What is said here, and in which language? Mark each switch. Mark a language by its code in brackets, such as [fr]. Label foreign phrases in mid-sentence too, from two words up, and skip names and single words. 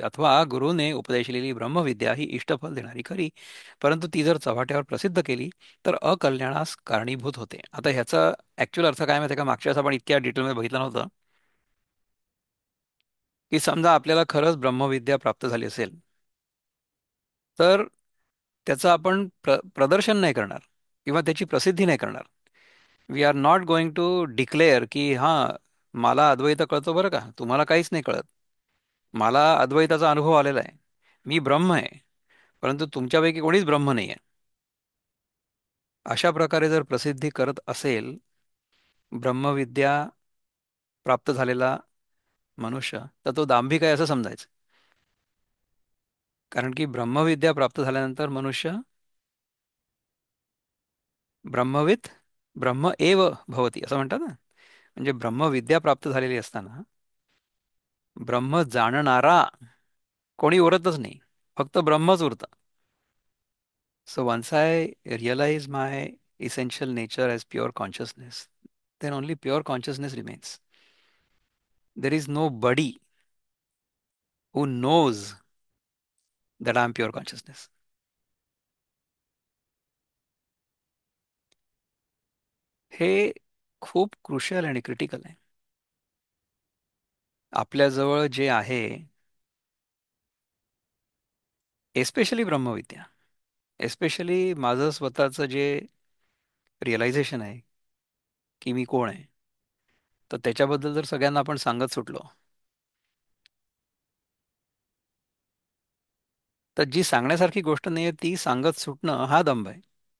[mr] अथवा गुरुने उपदेशलेली ब्रह्मविद्या ही इष्टफल देणारी खरी, परंतु ती जर चव्हाट्यावर प्रसिद्ध केली तर अकल्याणास कारणीभूत होते. आता ह्याचा ऍक्च्युअल अर्थ काय माहिती आहे का? मागच्या वेळेस आपण इतक्या डिटेलमध्ये बघितलं नव्हतं. की समजा आपल्याला खरंच ब्रह्मविद्या प्राप्त झाली असेल, तर त्याचं आपण प्रदर्शन नाही करणार किंवा त्याची प्रसिद्धी नाही करणार. [en] we are not going to declare [mr] की हां, मला अद्वैत कळतो बरं का, तुम्हाला काहीच नाही कळत. मला अद्वैताचा अनुभव आलेला आहे. मी ब्रह्म आहे, परंतु तुमच्यापैकी कोणीच ब्रह्म नाही आहे. अशा प्रकारे जर प्रसिद्धी करत असेल ब्रह्मविद्या प्राप्त झालेला मनुष्य, तर तो दांभिक आहे असं समजायचं. कारण की ब्रह्मविद्या प्राप्त झाल्यानंतर मनुष्य [sa] ब्रह्मविद ब्रह्म एव भवती [mr] असं म्हणतात ना. म्हणजे ब्रह्मविद्या प्राप्त झालेली असताना ब्रह्म जाणणारा कोणी उरतच नाही, फक्त ब्रह्मच उरतं. [en] so once I realize my essential nature as pure consciousness, then only pure consciousness remains. There is nobody who knows that I am pure consciousness. [mr] हे खूप क्रुशियल आणि क्रिटिकल आहे. आपल्याजवळ जे आहे, एस्पेशली ब्रह्मविद्या, एस्पेशली माझं स्वतःचं जे रिअलायझेशन आहे की मी कोण आहे, तर त्याच्याबद्दल जर सगळ्यांना आपण सांगत सुटलो, तर जी सांगण्यासारखी गोष्ट नाही आहे ती सांगत सुटणं हा दंभ आहे.